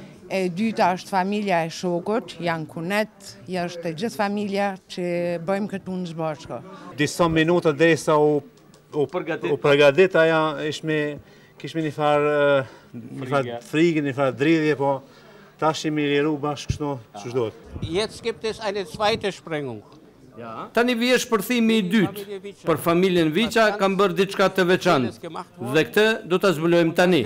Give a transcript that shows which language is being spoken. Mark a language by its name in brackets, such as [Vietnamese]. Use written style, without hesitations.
[Albanian] E dyta është familja e shokut, janë kunet, është gjithë familja që bëjmë këtë punë së bashku. Disa minuta derisa u përgatit, aja kishme një farë frikë, një farë dridhje, po tash jemi liru bashkë kështu që ç'dohet. [German] Jetzt gibt es eine zweite Sprengung. [Albanian] Tani vije shpërthimi i dytë. Për familjen Viça kanë bërë diçka të veçantë. Dhe këtë do ta zbulojmë tani.